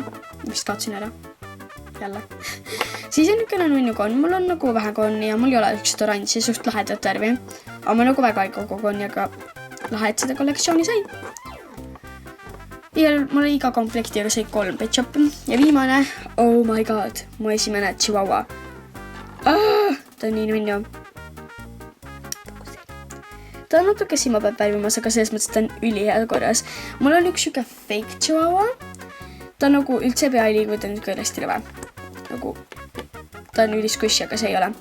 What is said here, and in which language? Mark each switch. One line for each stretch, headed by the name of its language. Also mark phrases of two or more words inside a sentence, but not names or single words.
Estonian: Vist kaotsin ära. Jälle. Siis on niisugune nunnukonn. Mul on nagu vähe konni ja mul ei ole üksid oranži, suht lahedat värvi. Aga ma nagu väga ei kogu konni, aga lahe, et seda kollektsiooni sai. Ja mul oli iga komplekti aga sai 3 Pet Shopi. Ja viimane,
English: oh my god,
Estonian: mu esimene Chihuahua. Ta on nii nunnu. Ta on natuke silma peab värvimas, aga selles mõttes ta on ülihea korras. Mul on üks siuke fake Chihuahua. Ta on nagu üldse pea ei liigu, ta on niisugune hästi lõve. Nagu, ta on üliskushi, aga see ei ole.